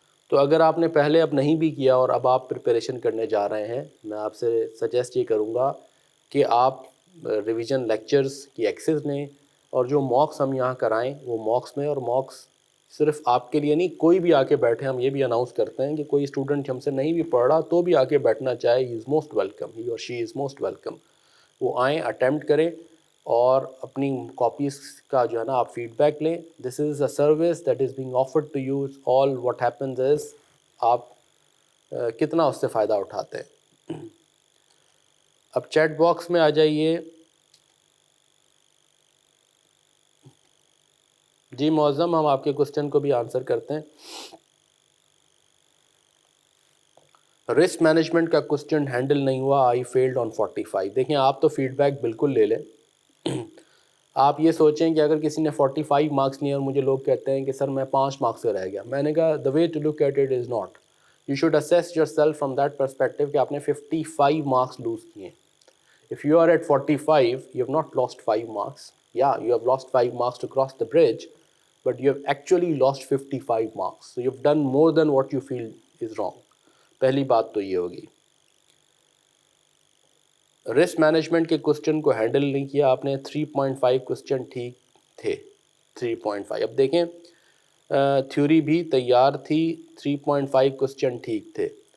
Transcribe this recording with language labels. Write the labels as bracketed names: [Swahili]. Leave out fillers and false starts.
[Urdu] تو اگر آپ نے پہلے اب نہیں بھی کیا اور اب آپ پریپریشن کرنے جا رہے ہیں، میں آپ سے سجیسٹ یہ کروں گا کہ آپ ریویژن لیکچرز کی ایکسیس لیں، اور جو موکس ہم یہاں کرائیں وہ موکس میں، اور موکس صرف آپ کے لیے نہیں، کوئی بھی آ کے بیٹھے. ہم یہ بھی اناؤنس کرتے ہیں کہ کوئی اسٹوڈنٹ ہم سے نہیں بھی پڑھ رہا تو بھی آ کے بیٹھنا چاہے، [English] he is most welcome, [Urdu] ہی اور شی از موسٹ ویلکم. وہ آئیں، اٹیمپٹ کریں اور اپنی کاپیز کا جو ہے نا آپ فیڈ بیک لیں. [English] This is a service that is being offered to you. All what happens is [Urdu] آپ کتنا اس سے فائدہ اٹھاتے ہیں. اب چیٹ باکس میں آ جائیے. جی معظم، ہم آپ کے کوسچن کو بھی آنسر کرتے ہیں. رسک مینجمنٹ کا کوسچن ہینڈل نہیں ہوا، [English] I filled on 45. [Urdu] دیکھیں آپ تو فیڈ بیک بالکل لے لیں. آپ یہ سوچیں کہ اگر کسی نے 45 مارکس لیے اور مجھے لوگ کہتے ہیں کہ سر میں 5 مارکس سے رہ گیا، میں نے کہا [English] the way to look at it is not You should assess yourself from that perspective [Urdu] کہ آپ نے 55 marks lose کیے ہیں. [English] If you are at 45, you have not lost 5 marks. Yeah, you have lost 5 marks to cross the bridge, but you have actually lost 55 marks. So you've done more than what you feel is wrong. [Urdu] پہلی بات تو یہ ہوگی. Risk management کے question کو handle نہیں کیا آپ نے. 3.5 کوسچن ٹھیک تھے. 3.5 اب دیکھیں تھیوری بھی تیار تھی. 3.5 کوسچن ٹھیک تھے.